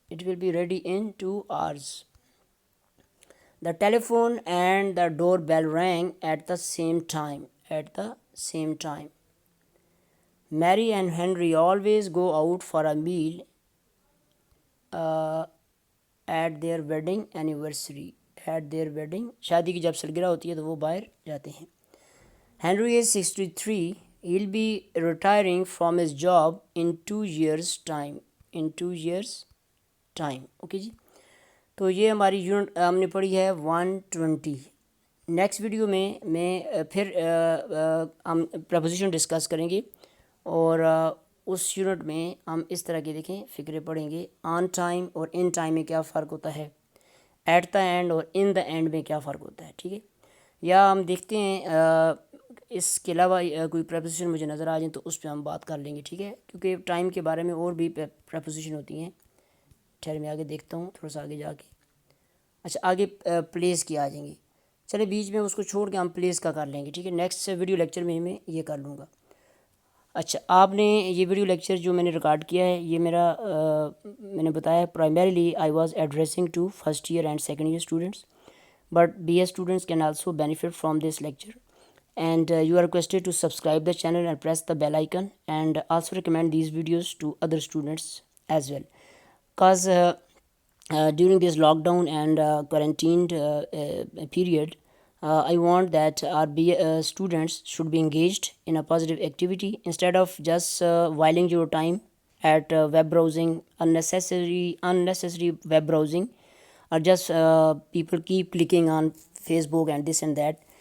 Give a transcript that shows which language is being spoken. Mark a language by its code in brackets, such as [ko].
[en] It will be ready in 2 hours. The telephone and the doorbell rang at the same time. At the same time. Mary and Henry always go out for a meal at their wedding anniversary. At their wedding, [ur] شادی کی جب سالگرہ ہوتی ہے تو وہ باہر جاتے ہیں. [en] Henry is 63. He'll be retiring from his job in 2 years time. In 2 years time. Okay جی. [ur] تو یہ ہماری یونٹ ہم نے پڑھی ہے 120. نیکسٹ ویڈیو میں پھر ہم پریپوزیشن ڈسکس کریں گے, اور اس یونٹ میں ہم اس طرح کے دیکھیں فکرے پڑھیں گے. آن ٹائم اور ان ٹائم میں کیا فرق ہوتا ہے, ایٹ دا اینڈ اور ان دا اینڈ میں کیا فرق ہوتا ہے. ٹھیک ہے, یا ہم دیکھتے ہیں اس کے علاوہ کوئی پریپوزیشن مجھے نظر آ جائیں تو اس پہ ہم بات کر لیں گے. ٹھیک ہے, کیونکہ ٹائم کے بارے میں اور بھی پریپوزیشن ہوتی ہیں. ٹھہر میں آگے دیکھتا ہوں تھوڑا سا آگے جا کے. اچھا, آگے پلیس کی آ جائیں گے. چلے بیچ میں اس کو چھوڑ کے ہم پلیس کا کر لیں گے. ٹھیک ہے, نیکسٹ ویڈیو لیکچر میں یہ کر لوں گا. اچھا, آپ نے یہ ویڈیو لیکچر جو میں نے ریکارڈ کیا ہے, یہ میرا میں نے بتایا [en] Primarily I was addressing to first year and second year students, but BA students can also benefit from this lecture. And you are requested to subscribe the channel and press the bell icon, and also recommend these videos to other students as well, because during this lockdown and quarantined period, I want that our students should be engaged in a positive activity instead of just whiling your time at web browsing, unnecessary web browsing, or just people keep clicking on Facebook and this and that.